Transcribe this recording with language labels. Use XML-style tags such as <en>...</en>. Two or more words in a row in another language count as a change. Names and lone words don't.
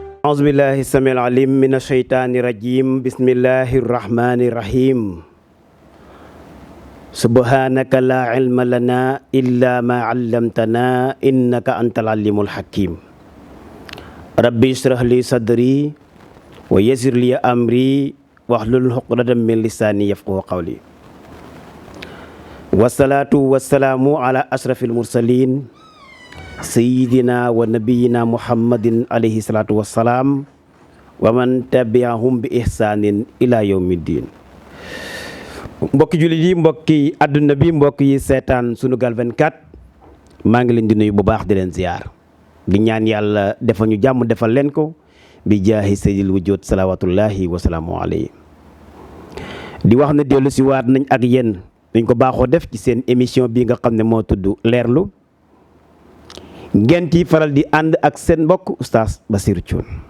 <ar>أعوذ بالله السميع العليم من الشيطان الرجيم بسم الله الرحمن الرحيم سبحانك لا علم لنا إلا ما علمتنا إنك أنت العليم الحكيم ربي اشرح لي صدري ويسر لي أمري واحلل عقدة من لساني يفقهوا قولي والصلاة والسلام على أشرف المرسلين سيدنا ونبينا محمد عليه الصلاة والسلام ومن تبعهم بإحسان إلى يوم الدين</ar> <wo>mbokki jullit yi mbokki àdduna bi mbokk yi seetaan Sunugal 24 maa ngi leen di nuyu bu baax di leen ziar di ñaan yàlla defal ñu jàmm defal leen ko bi</wo> <ar>جاه سيد الوجود صلوات الله والسلام عليه</ar> <wo>di wax ne dellu si waat nañ ak yéen dañ ko baaxoo def ci seen émission bi nga xam ne moo tudd leerlu ngeen ci faral di ànd ak seen mbokk oustaz Basirou Thioune</wo>